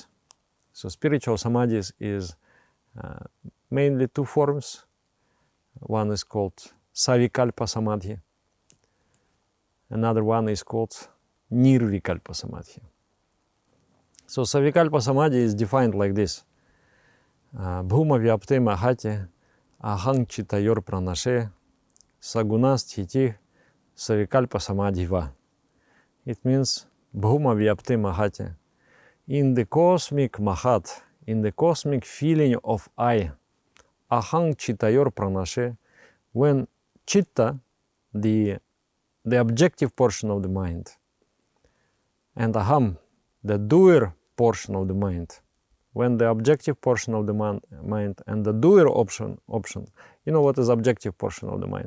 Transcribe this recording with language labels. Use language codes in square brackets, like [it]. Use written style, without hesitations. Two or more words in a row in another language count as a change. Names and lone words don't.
[en] So spiritual samadhis is mainly 2 forms. One is called [sa] savikalpa samadhi. [en] Another one is called [sa] nirvikalpa samadhi. [en] So [sa] savikalpa samadhi [en] is defined like this. [sa] Bhuma vyapte mahati ahang chitayor pranashe sagunas thiti savikalpa samadhi va. [en] It means [sa] Bhuma vyapte mahati. [en] In the cosmic mahat, in the cosmic feeling of I, [sa] ahang chitayor pranashe, [en] when chitta, the objective portion of the mind, and aham, the doer portion of the mind, when the objective portion of the mind and the doer option, you know what is objective portion of the mind?